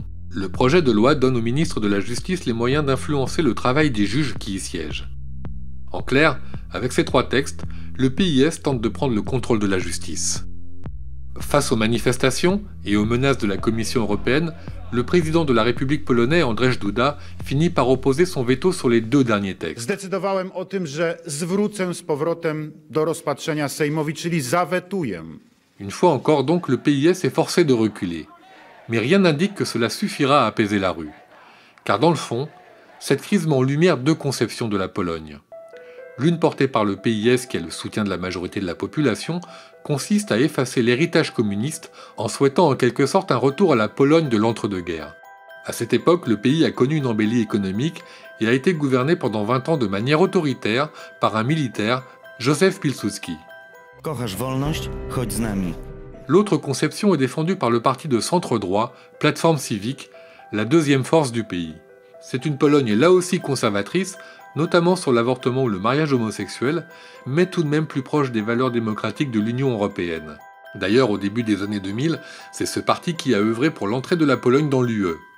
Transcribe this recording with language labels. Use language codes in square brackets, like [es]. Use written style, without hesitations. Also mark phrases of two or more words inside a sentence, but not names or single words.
[fr] Le projet de loi donne au ministre de la Justice les moyens d'influencer le travail des juges qui y siègent. En clair, avec ces 3 textes, le PiS tente de prendre le contrôle de la justice. Face aux manifestations et aux menaces de la Commission européenne, le président de la République polonais, Andrzej Duda, finit par opposer son veto sur les 2 derniers textes. [pl] Zdecydowałem o tym, że zwrócę z powrotem do rozpatrzenia Sejmowi, czyli zawetuję. [fr] Une fois encore donc, le PiS est forcé de reculer. Mais rien n'indique que cela suffira à apaiser la rue. Car dans le fond, cette crise met en lumière 2 conceptions de la Pologne. L'une portée par le PiS, qui a le soutien de la majorité de la population, consiste à effacer l'héritage communiste en souhaitant en quelque sorte un retour à la Pologne de l'entre-deux-guerres. À cette époque, le pays a connu une embellie économique et a été gouverné pendant 20 ans de manière autoritaire par un militaire, Józef Pilsudski. [pl] Kochasz wolność? Chodź z nami. [fr] L'autre conception est défendue par le parti de centre-droit, Plateforme Civique, la deuxième force du pays. C'est une Pologne là aussi conservatrice, notamment sur l'avortement ou le mariage homosexuel, mais tout de même plus proche des valeurs démocratiques de l'Union européenne. D'ailleurs, au début des années 2000, c'est ce parti qui a œuvré pour l'entrée de la Pologne dans l'UE.